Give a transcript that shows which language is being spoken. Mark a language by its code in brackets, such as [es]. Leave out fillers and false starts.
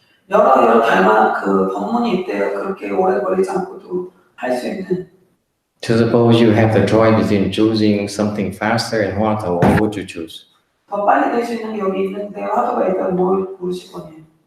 [ko] 여러 달마 그 법문이 있대요. 그렇게 오래 걸리지 않고도 할 수 있는. [en] So suppose you have the choice between choosing something faster and Hwato, what would you choose? [ko] 더 빨리 될 수 있는 게 여기 있는데 화두가 있다면 뭘 고르실 거예요?